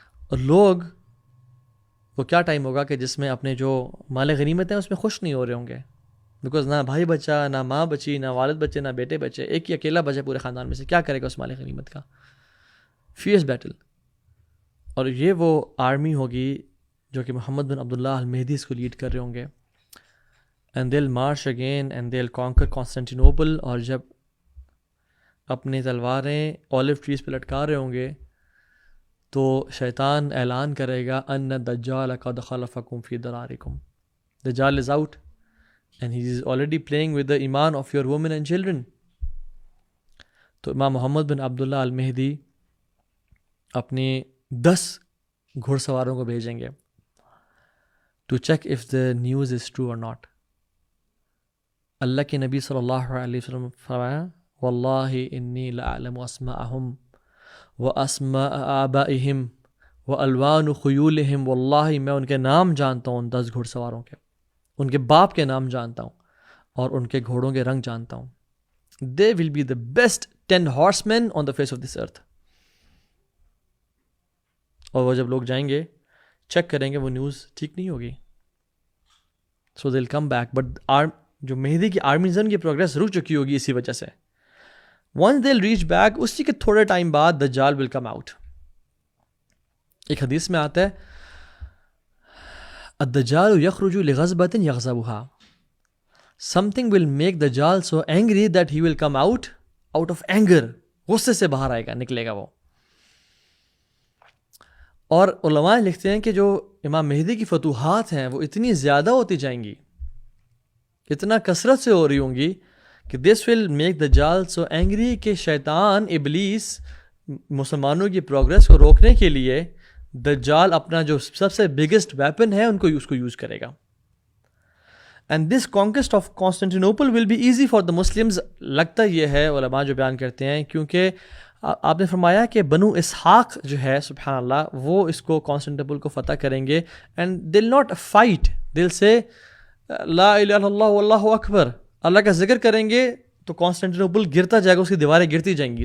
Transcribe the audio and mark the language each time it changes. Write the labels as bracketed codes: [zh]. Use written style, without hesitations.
[ur] اور لوگ وہ کیا ٹائم ہوگا کہ جس میں اپنے جو مال غنیمت ہیں اس میں خوش نہیں ہو رہے ہوں گے، بیکاز نہ بھائی بچا، نہ ماں بچی، نہ والد بچے، نہ بیٹے بچے، ایک ہی اکیلا بچے پورے خاندان میں سے، کیا کرے گا اس مال غنیمت کا؟ [en] Fierce battle. [ur] اور یہ وہ آرمی ہوگی جو کہ محمد بن عبداللہ المہدی اس کو لیڈ کر رہے ہوں گے. [en] And they'll march again and they'll conquer Constantinople. [ur] اور جب اپنی تلواریں اولیو ٹریز پہ لٹکا رہے ہوں گے تو شیطان اعلان کرے گا [ar] ان الدجال قد خلفکم فی درارکم. [en] دجال is out and he is already playing with the ایمان of your women and children. [ur] تو امام محمد بن عبداللہ المہدی اپنی 10 گھوڑ سواروں کو بھیجیں گے [en] to check if the news is true or not. [ar] اللہ کے نبی صلی اللہ علیہ وسلم فرمایا واللہ انی لأعلم اسماءہم واسماء آبائہم والوان خیولہم. [ur] واللہ میں ان کے نام جانتا ہوں، 10 گھوڑ سواروں کے، ان کے باپ کے نام جانتا ہوں اور ان کے گھوڑوں کے رنگ جانتا ہوں. [en] They will be the best 10 horsemen on the face of this earth. [ur] اور وہ جب لوگ جائیں گے چیک کریں گے وہ نیوز ٹھیک نہیں ہوگی. [en] So they'll come back, but [ur] جو مہدی کی آرمیز ان کی پروگریس رک چکی ہوگی اسی وجہ سے. [en] Once they'll reach back, [ur] اسی کے تھوڑے ٹائم بعد دجال [en] will come out. [ur] ایک حدیث میں آتا ہے [ar] الدجال یخرج لغضبۃ یغضبها. [en] Something will make Dajjal so angry that he will come out of anger. [ur] غصے سے باہر آئے گا، نکلے گا وہ. اور علماء لکھتے ہیں کہ جو امام مہدی کی فتوحات ہیں وہ اتنی زیادہ ہوتی جائیں گی، اتنا کثرت سے ہو رہی ہوں گی کہ [en] this will make دجال so angry [ur] کہ شیطان ابلیس مسلمانوں کی پروگریس کو روکنے کے لیے دجال اپنا جو سب سے [en] biggest weapon [ur] ہے اس کو یوز کرے گا. [en] And this conquest of Constantinople will be easy for the Muslims. [ur] لگتا یہ ہے علماء جو بیان کرتے ہیں کیونکہ آپ نے فرمایا کہ بنو اسحاق جو ہے سبحان اللہ وہ اس کو کانسٹینٹینوپل کو فتح کریں گے. [en] and they'll not fight, [ur] دل سے لا الہ الا اللہ واللہ اکبر اللہ کا ذکر کریں گے تو کانسٹینٹینوپل گرتا جائے گا، اس کی دیواریں گرتی جائیں گی.